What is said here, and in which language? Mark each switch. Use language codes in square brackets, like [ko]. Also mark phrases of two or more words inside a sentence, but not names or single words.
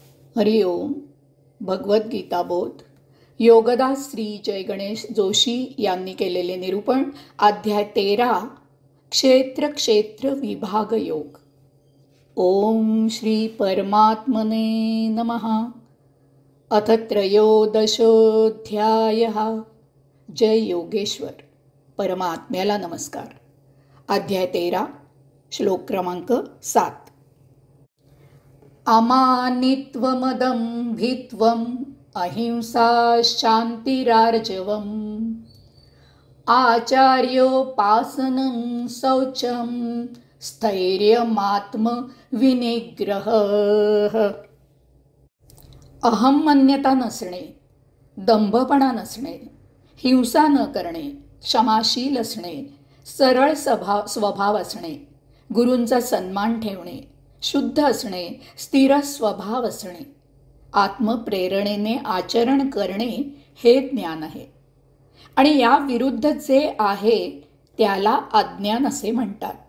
[sa] हरि ओम. [mr] भगवद्गीता बोध योगदास श्री जय गणेश जोशी यांनी केलेले निरूपण. अध्याय 13 क्षेत्र क्षेत्र विभाग योग. [sa] ओम श्री परमात्मने नमः. अथ त्रयोदशोऽध्यायः. [mr] जय योगेश्वर. परमात्म्याला नमस्कार. अध्याय 13 श्लोक क्रमांक 7. [sa] अमानित्वमदम्भित्वम् अहिंसा शान्तिरार्जवम् आचार्योपासनं शौचं स्थैर्यमात्मविनिग्रहः. [mr] अहंमन्यता नसणे, दंभपणा नसणे, हिंसा न करणे, क्षमाशील असणे, सरळ स्वभाव असणे, गुरूंचा सन्मान ठेवणे, शुद्ध असणे, स्थिर स्वभाव असणे, आत्मप्रेरणेने आचरण करणे हे ज्ञान आहे. आणि या विरुद्ध जे आहे त्याला अज्ञान असे म्हणतात.